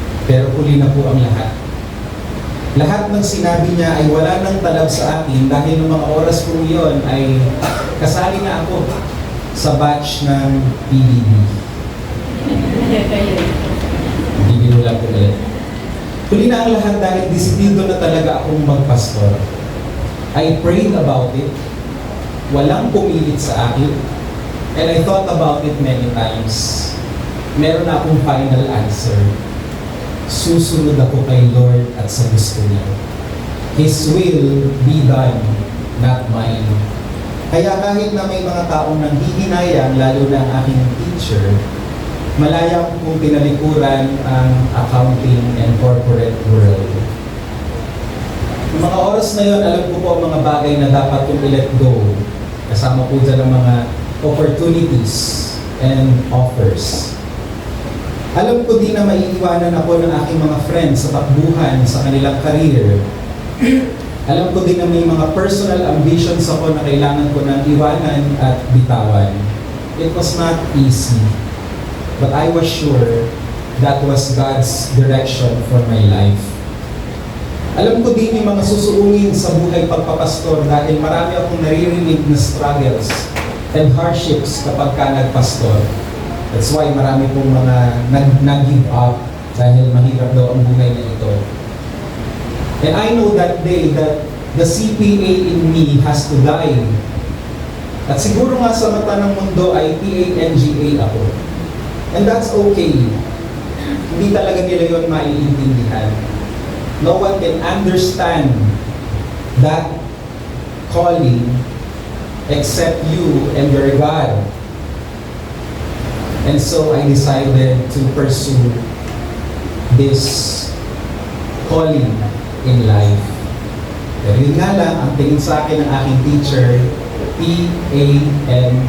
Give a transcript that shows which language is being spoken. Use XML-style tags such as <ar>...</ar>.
<tl>Pero huli na po ang lahat. Lahat ng sinabi niya ay wala nang talab sa akin dahil ng mga oras po yun ay kasali na ako sa batch ng PDB. Hindi binulang ko ulit. Huli na ang lahat dahil disiplido na talaga akong magpastor.</tl> <en>I prayed about it.</en> <tl>Walang pumilit sa akin.</tl> <en>And I thought about it many times.</en> <tl>Meron na akong final answer. Susunod ako kay Lord at sa gusto niya.</tl> <en>His will be done, not mine.</en> <tl>Kaya kahit na may mga taong nanghihinayang, lalo na ang aking teacher, malaya kong tinalikuran ang</tl> <en>accounting and corporate world.</en> <tl>Yung mga oras na yun, alam ko po ang mga bagay na dapat kong i-let go. Kasama po dyan ang mga</tl> <en>opportunities and offers.</en> <tl>Alam ko din na maiiwanan ako ng aking mga friends sa takbuhan sa kanilang career. Alam ko din na may mga</tl> <en>personal ambitions</en> <tl>ako na kailangan ko nang iwanan at bitawan.</tl> <en>It was not easy. But I was sure that was God's direction for my life.</en> <tl>Alam ko din yung mga susuungin sa buhay pagpapastor dahil marami akong naririnig na</tl> <en>struggles and hardships</en> <tl>kapag ka nagpastor.</tl> <en>That's why</en> <tl>marami pong mga nag-give up dahil mahirap daw ang buhay na ito.</tl> <en>And I know that day that the CPA in me has to die.</en> <tl>At siguro nga sa mata ng mundo ay PANGA ako.</tl> <en>And that's okay.</en> <tl>Hindi talaga nila yun maiintindihan.</tl> <en>No one can understand that calling except you and your God. And so I decided to pursue this calling in life.</en> <tl>Pero yun nga lang, ang tingin sa akin ng aking teacher, PANGA.</tl>